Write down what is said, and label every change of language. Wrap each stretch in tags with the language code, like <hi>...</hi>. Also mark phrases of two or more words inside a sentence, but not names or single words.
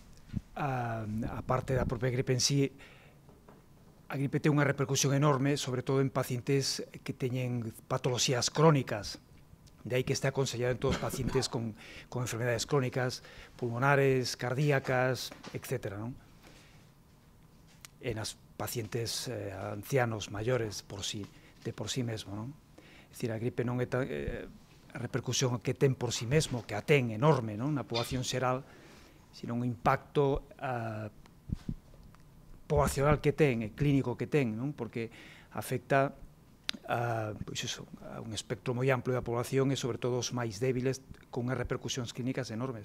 <gl>Aparte da propia gripe en sí, a gripe ten unha repercusión enorme, sobre todo en pacientes que teñen patoloxías crónicas.</gl> <es>De ahí que esté aconsellado en todos los pacientes con enfermedades crónicas, pulmonares, cardíacas, etc., ¿no? En los pacientes ancianos, mayores, de por sí mesmo, ¿no?</es> <gl>É dicir, a gripe non é a repercusión que ten por sí mesmo, que a ten enorme, ¿no?, na poboación xeral, sino un impacto poblacional que ten, clínico que ten, non? Porque afecta pois eso, a un espectro moi amplo da población e sobre todo os máis débiles con unhas repercusións clínicas enormes.</gl>